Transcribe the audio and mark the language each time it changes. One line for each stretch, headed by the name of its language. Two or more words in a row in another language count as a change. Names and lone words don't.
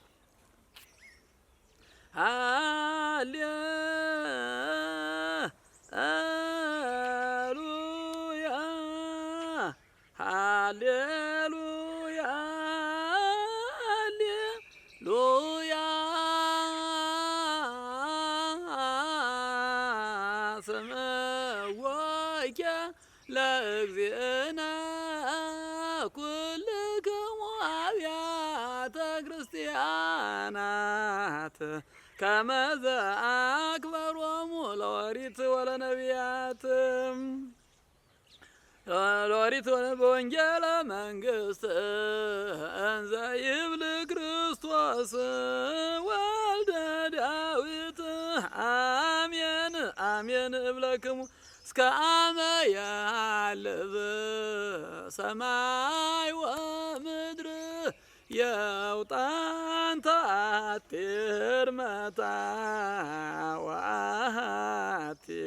Geez: ሃሌሉያ ሃሌሉያ ሃሌሉያ ስምዖከ ለእግዚእነ ኩልክሙ አብያተ ክርስቲያናት ከመ ዘአክበሮሙ ለኦሪት ወለነቢያት በወንጌለ መንግሥት እንዘ ይብል ክርስቶስ ወልደ ዳዊት አሜን አሜን እብለክሙ እስከ አመ ያልብ ሰማይ ወምድር የውጣን ተአቲ ሕርመታ ወአሐቲ